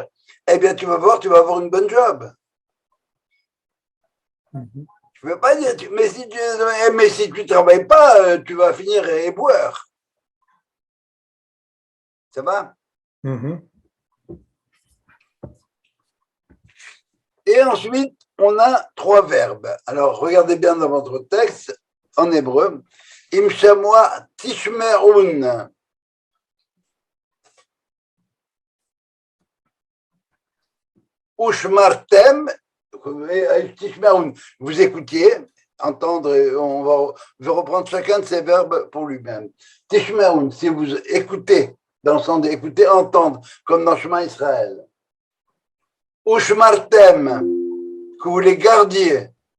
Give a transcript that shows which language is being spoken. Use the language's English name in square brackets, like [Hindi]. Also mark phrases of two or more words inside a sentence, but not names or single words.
[French] Eh bien, tu vas voir, tu vas avoir une bonne job. Je ne veux pas dire, mais si tu travailles pas, tu vas finir éboueur. Ça va? Et ensuite, on a 3 verbes. Alors, regardez bien dans votre texte, en hébreu. [Hebrew] אם שמוע תשמעו. ושמרתם. [French] Tishme'un. Vous écoutiez, entendre, on va reprendre chacun de ces verbes pour lui-même. Tishme'un, si vous écoutez, dans le sens d'écouter, entendre, comme dans [Hebrew] שמע ישראל. [French] Ushmartem, que vous les gardiez.